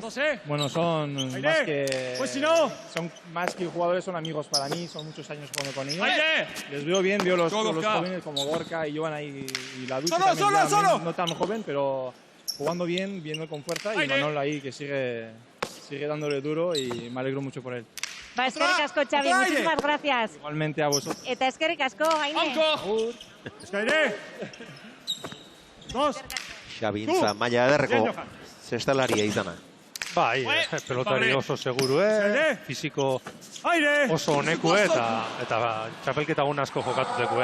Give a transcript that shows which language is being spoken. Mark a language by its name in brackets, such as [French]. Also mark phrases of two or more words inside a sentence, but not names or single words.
[Spanish] Bueno, son más que, son más que jugadores, son amigos para mí, son muchos años jugando con ellos. Les veo bien, veo los jóvenes como Gorka y Jovan ahí, y la Duque también, no tan joven, pero jugando bien, viendo con fuerza, y Manol ahí que sigue dándole duro y me alegro mucho por él. Va, [Basque] eskerrik asko, [Spanish] Xavi, muchísimas gracias. Igualmente a vosotros. [Basque] Eta eskerrik asko, Aine. Xabintza maila ederreko zestalaria izana. Bai, pelotari oso seguru, fisiko oso honeku, eta txapelketa gun asko jokatuteku.